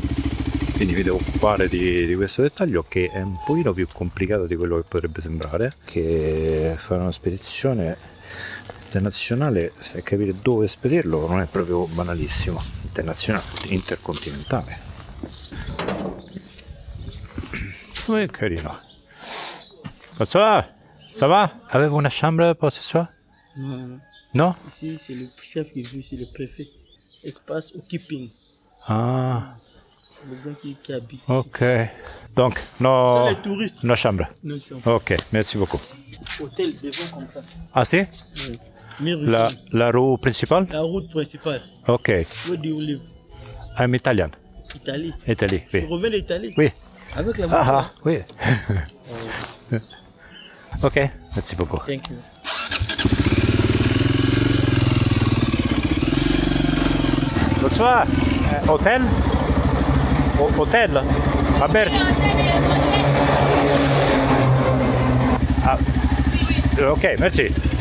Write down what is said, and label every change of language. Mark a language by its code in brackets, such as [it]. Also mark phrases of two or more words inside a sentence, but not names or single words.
[it] Quindi mi devo occupare di questo dettaglio, che è un pochino più complicato di quello che potrebbe sembrare, che fare una spedizione internazionale e capire dove spedirlo non è proprio banalissimo. Internazionale, intercontinentale. Che carino. [fr] Ça va? Ça va? [it] Avevo una [fr] chambre pour ce soir? Non, Non? ici c'est le chef qui vit, c'est le préfet. Espace occuping. Ah, Les gens qui habitent ici. ok. Donc, no, C'est les touristes. no chambre. Non, c'est un Ok, merci beaucoup. hôtel devant comme ça. Ah si? Oui. Mille La, rues. la rue principale? La route principale. Ok. [en] Where do you live? I'm Italian. [fr] Italie. Italie, Tu oui. reviens d'Italie? Oui. Avec la moto. Ah, oui. Ok, merci beaucoup. [en] Thank you. [fr] Bonsoir. Hôtel? Hôtel? À Berge? Ah, ok, merci.